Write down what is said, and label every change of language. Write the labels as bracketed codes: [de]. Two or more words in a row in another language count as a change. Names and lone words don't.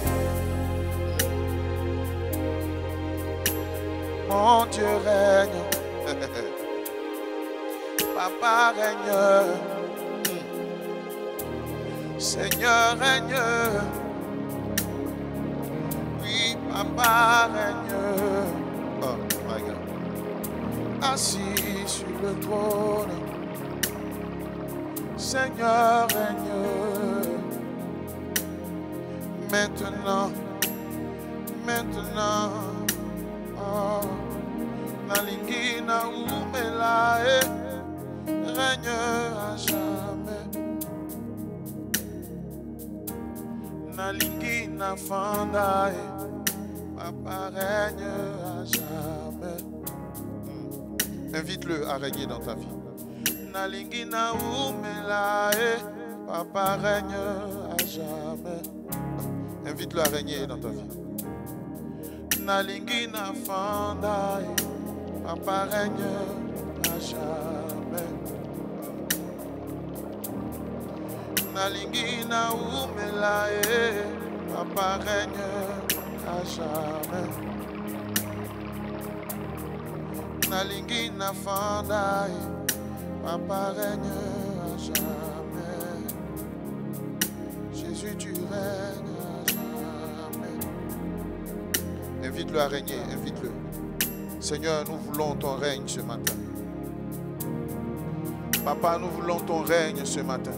[fr] Mon Dieu règne. Papa règne. Seigneur règne. Oui, Papa règne. [en] Oh my God. [fr] Assis sur le trône, Seigneur règne. Maintenant, maintenant, oh, [ln] Nalingi na umelae, [fr] règne à jamais. [ln] Nalingi na fandae, [fr] Papa règne à jamais. Invite-le à régner dans ta vie. [ln] Nalingi na umelae, [fr] Papa règne à jamais. Invite-le à régner dans ta vie. [ln] Nalingi na fanda, [fr] papa règne à jamais. [ln] Nalingi na umela, [fr] papa règne à jamais. [ln] Nalingi na fanda, [fr] papa règne à jamais. Jésus, tu règnes à jamais. Invite-le à régner, invite-le. Seigneur, nous voulons ton règne ce matin. Papa, nous voulons ton règne ce matin.